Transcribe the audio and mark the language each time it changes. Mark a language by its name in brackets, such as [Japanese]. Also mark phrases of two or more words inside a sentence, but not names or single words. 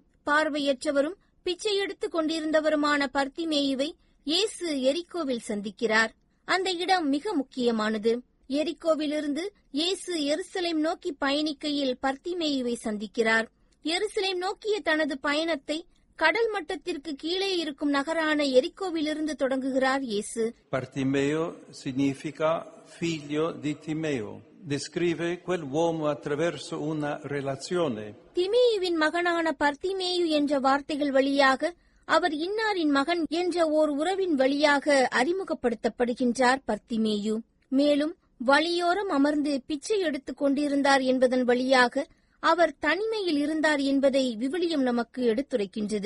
[Tamil] பார்வையற்றவரும் பிச்சை எடுத்துக் கொண்டிருந்தவருமான பர்த்திமேயுவை இயேசு எரிக்கோவில் சந்திக்கிறார். அந்த இடம் மிக முக்கியமானது. எரிக்கோவிலிருந்து இயேசு எருசலேம் நோக்கி பயணிக்கையில் பர்த்திமேயுவை சந்திக்கிறார். எருசலேம் நோக்கிய தனது பயணத்தை கடல் மட்டத்திற்கு கீழே இருக்கும் நகரான எரிக்கோவிலிருந்து தொடங்குகிறார் இயேசு. [Italian] Bartimeo significa figlio di Timeo. Descrive quel uomo attraverso una relazione. [Tamil] திமேயுவின் மகனான பர்த்திமேயு என்ற வார்த்தைகள் வழியாக அவர் இன்னாரின் மகன் என்ற ஓர் உறவின் வழியாக அறிமுகப்படுத்தப்படுகின்றார் பர்த்திமேயு. மேலும் வழியோரம் அமர்ந்து பிச்சை எடுத்துக் கொண்டிருந்தார் என்பதன் வழியாக அவர் தனிமையில் இருந்தார் என்பதை விவிலியம் நமக்கு எடுத்துரைக்கின்றது.